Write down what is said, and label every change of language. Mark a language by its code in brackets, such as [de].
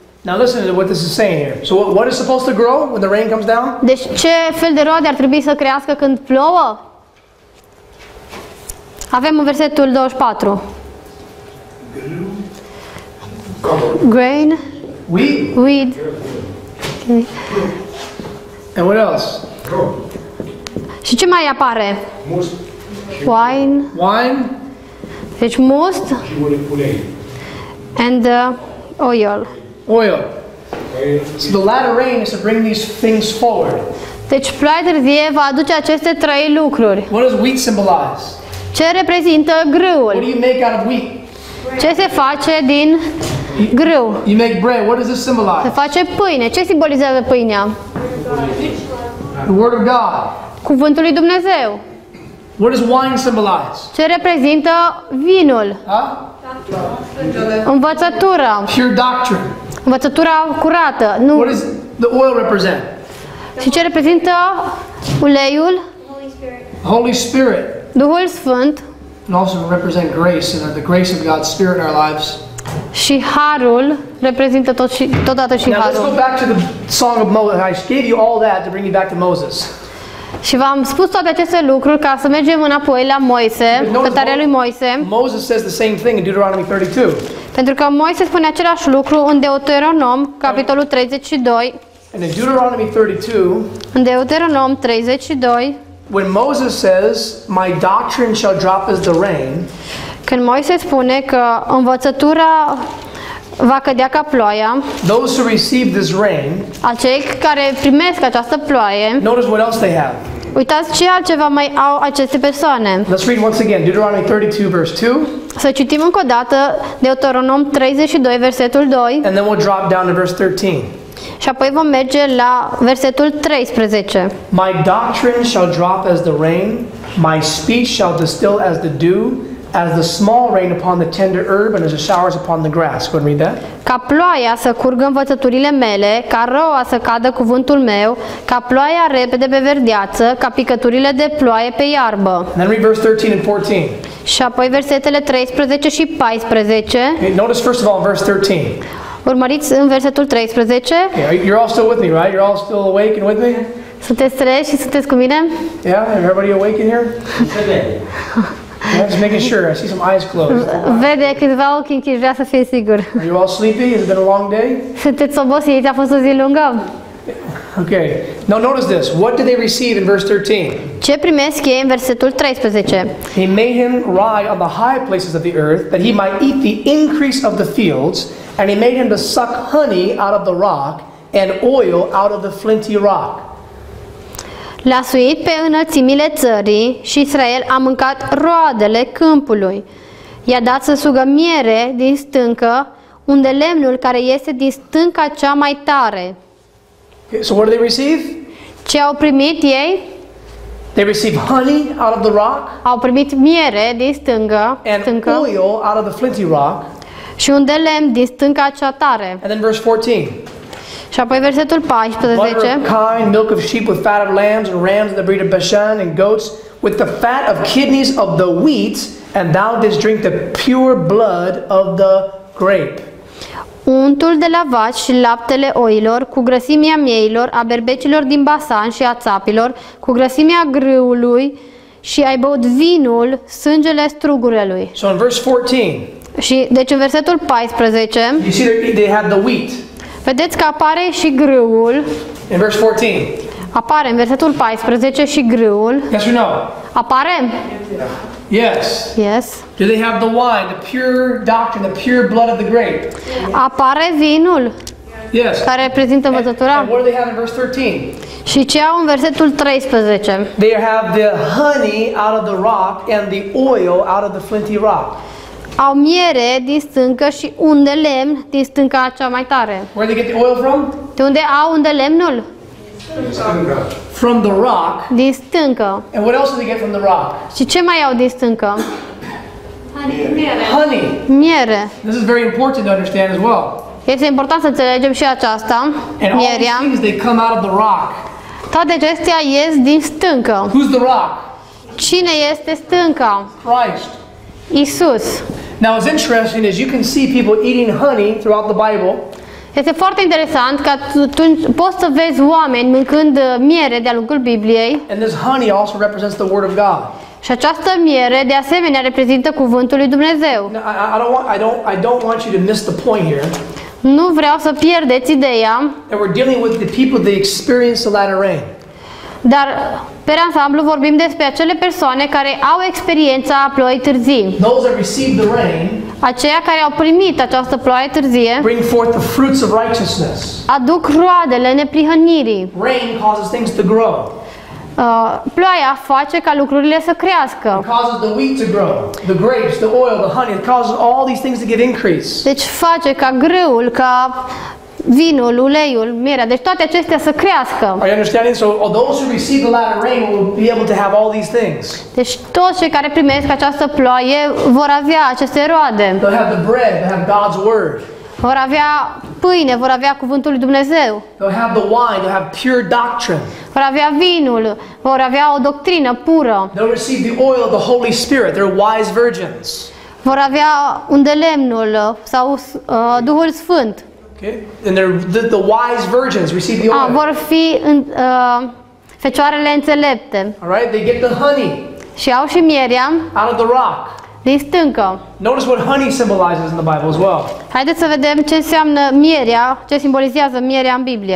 [en] Now listen to what this is saying here. So what is supposed to grow when the rain comes down? [ro] Deci ce fel de roade ar trebui să crească când plouă? Avem în versetul 24. [en] Grain, weed. Okay. And what else? [ro] Și ce mai apare? Must [en] Wine. [ro] Deci must. și ulei. [en] And Oil. Oil. So the latter rain is to bring these things forward. [ro] Deci ploaia târzie va aduce aceste trei lucruri. [en] What does wheat symbolize? [ro] Ce reprezintă [en] What do [ro] grâul? [en] you make out of wheat? [ro] Ce se face din grâu? [en] You make bread. What does this [ro] Se [en] symbolize? [ro] face pâine. Ce simbolizează pâinea? [en] The Word of God. [ro] Cuvântul lui Dumnezeu. [en] What does wine symbolize? [ro] Ce reprezintă vinul? Huh? Învățătura. [en] Pure doctrine. [ro] Învățătura curată. Nu. [en] What does the oil represent? [ro] Și ce reprezintă uleiul? [en] Holy Spirit. Holy Spirit. [ro] Duhul Sfânt [en] And also represent grace and the grace of God's Spirit in our lives. [ro] și harul reprezintă totodată și [en] Now let's go [ro] harul. [en] back to the Song of Moses. I gave you all that to bring you back to Moses. [ro] Și v-am spus toate aceste lucruri ca să mergem înapoi la Moise, cântarea lui Moise, [en] Moses says the same thing in Deuteronomy 32. [ro] pentru că Moise spune același lucru în Deuteronom, capitolul 32, [en] And in Deuteronomy 32, [ro] în Deuteronom 32, [en] when Moses says, "My doctrine shall drop as the rain," [ro] când Moise spune că învățătura va cădea ca ploaia, [en] those who receive this rain, [ro] acei care primesc această ploaie, [en] notice what else they have. [ro] uitați ce altceva mai au aceste persoane. [en] Let's read once again Deuteronomy 32, verse 2, [ro] Să citim încă o dată Deuteronom 32, versetul 2, [en] and then we'll drop down to verse 13. [ro] și apoi vom merge la versetul 13. [en] My doctrine shall drop as the rain, my speech shall distill as the dew, as the small rain upon the tender herb and as the showers upon the grass. Go ahead and read that. [ro] Ca ploaia să curgă învățăturile mele, ca roa să cadă cuvântul meu, ca ploaia repede pe verdeață, ca picăturile de ploaie pe iarbă. [en] And then read verse 13 and 14. [ro] Și apoi versetele 13 și 14. [en] Okay, notice first of all in verse 13. [ro] Urmăriți în versetul 13. [en] Okay, you're all still with me, right? You're all still awake and with me? [ro] Sunteți treji și sunteți cu mine? [en] Yeah? Everybody awake in here? [ro] Se vede. [en] Yeah, just making sure. I see some eyes closed. [ro] Vede câțiva ochi închiși, vrea să fie sigur. [en] Are you all sleepy? Has it been a long day? [ro] Sunteți obosiți, a fost o zi lungă. [en] Okay. Now notice this. What did they receive in verse 13? [ro] Ce primesc ei în versetul 13? [en] He made him ride on the high places of the earth, that he might eat the increase of the fields, and he made him to suck honey out of the rock, and oil out of the flinty rock. [ro] L-a suit pe înălțimile țării și Israel a mâncat roadele câmpului. I-a dat să sugă miere din stâncă, unde lemnul care este din stânca cea mai tare. [en] Okay, so what did they receive? [ro] Ce au primit ei? [en] They received honey out of the rock, [ro] Au primit miere din [en] and [ro] stâncă [en] oil out of the flinty rock. [ro] și un de lemn din stânca cea tare. [en] And then verse 14. [ro] Și apoi versetul [en] Butter [ro] 14. [en] of kine, milk of sheep with fat of lambs and rams, and the breed of Bashan, and goats, with the fat of kidneys of the wheat, and thou didst drink the pure blood of the grape. [ro] Untul de la vaci și laptele oilor, cu grăsimea mieilor, a berbecilor din Basan și a țapilor, cu grăsimea grâului, și ai băut vinul, sângele strugurelui. [en] So in verse 14, [ro] Și deci în versetul 14, [en] you see they had the wheat. [ro] vedeți că apare și grâul, [en] In verse 14, [ro] apare în versetul 14 și grâul, [en] yes or no? [ro] apare? [en] Yes. Yes. Do they have the wine, the pure doctrine, the pure blood of the grape? [ro] Apare vinul, [en] Yes. [ro] care reprezintă învățătura. [en] And what do they have in verse 13? [ro] Și ce au în versetul 13? [en] They have the honey out of the rock and the oil out of the flinty rock. [ro] Au miere din stâncă și un de lemn din stânca cea mai tare. [en] Where do they get the oil from? [ro] De unde au un de lemnul? [en] From the rock. [ro] Din stâncă. [en] And what else do they get from the rock? [ro] Și ce mai au din stâncă? [en] Honey. [ro] Miere. [en] This is very important to understand as well. [ro] Este important să înțelegem și aceasta, [en] And all these [ro] mierea. [en] things, they come out of the rock. [ro] Toate acestea ies din stâncă. [en] Who's the rock? [ro] Cine este stânca? [en] Christ. [ro] Isus. [en] Now it's interesting as you can see people eating honey throughout the Bible. [ro] Este foarte interesant că tu poți să vezi oameni mâncând miere de-a lungul Bibliei [en] And this honey also represents the Word of God. [ro] și această miere de asemenea reprezintă cuvântul lui Dumnezeu. [en] Now, I don't want you to miss the point here [ro] Nu vreau să pierdeți ideea, [en] that we're dealing with the people that experience the latter rain. [ro] dar Per ansamblu vorbim despre acele persoane care au experiența ploii târzii. [en] Those that received the rain [ro] Aceia care au primit această ploaie târzie [en] bring forth the fruits of righteousness. [ro] aduc roadele neprihănirii. [en] Rain causes things to grow. [ro] Ploaia face ca lucrurile să crească. [en] It causes the wheat to grow, the grapes, the oil, the honey. It causes all these things to give increase. [ro] Deci face ca grâul, ca vinul, uleiul, mierea, deci toate acestea să crească. [en] Are you understanding? So those who receive the latter rain will be able to have all these things. [ro] Deci toți cei care primesc această ploaie vor avea aceste roade. [en] They'll have the bread, they'll have God's word. [ro] Vor avea pâine, vor avea cuvântul lui Dumnezeu. [en] They'll have the wine, they'll have pure doctrine. [ro] Vor avea vinul, vor avea o doctrină pură. [en] They'll receive the oil of the Holy Spirit. They're wise virgins. [ro] Vor avea undelemnul sau Duhul Sfânt. [en] Okay? And the wise virgins receive the oil. [ro] Vor fi fecioarele înțelepte. [en] All right? They get the honey [ro] Și au și mierea [en] out of the rock. [ro] din stâncă. [en] Notice what honey symbolizes in the Bible as well. [ro] Haideți să vedem ce înseamnă mierea, ce simbolizează mierea în Biblie.